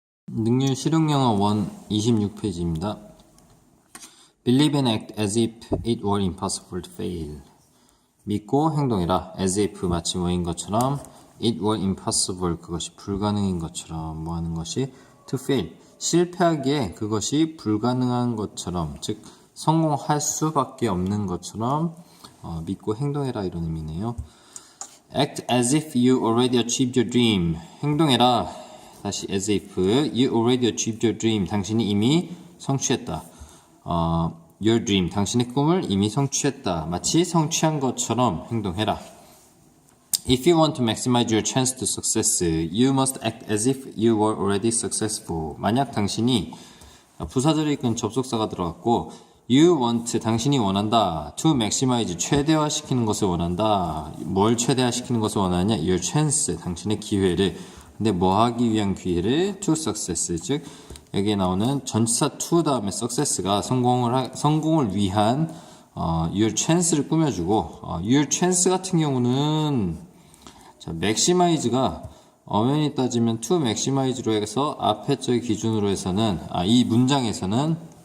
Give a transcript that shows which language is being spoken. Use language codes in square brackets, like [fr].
[ko] 능률 실용영어 1 26페이지입니다. [en] Believe and act as if it were impossible to fail. [ko] 믿고 행동해라. as if 마치 뭐인 것처럼 [en] it were impossible [ko] 그것이 불가능인 것처럼 뭐 하는 것이 [en] to fail [ko] 실패하기에 그것이 불가능한 것처럼 즉 성공할 수밖에 없는 것처럼 믿고 행동해라 이런 의미네요. [en] Act as if you already achieved your dream. [ko] 행동해라. 다시 [en] as if you already achieved your dream. [ko] 당신이 이미 성취했다. [en] Your dream. [ko] 당신의 꿈을 이미 성취했다. 마치 성취한 것처럼 행동해라. [en] If you want to maximize your chance to success, you must act as if you were already successful. [ko] 만약 당신이 부사절에 이끈 접속사가 들어갔고 [en] you want, [ko] 당신이 원한다. [en] to maximize, [ko] 최대화시키는 것을 원한다. 뭘 최대화시키는 것을 원하냐? [en] your chance, [ko] 당신의 기회를. 근데 뭐 하기 위한 기회를? [en] to success, [ko] 즉 여기에 나오는 전치사 to 다음에 success가 성공을 위한 [en] your chance [ko] 를 꾸며주고 your chance 같은 경우는 자, maximize가 엄연히 따지면 to maximize로 해서 앞에 절 기준으로 해서는 이 문장에서는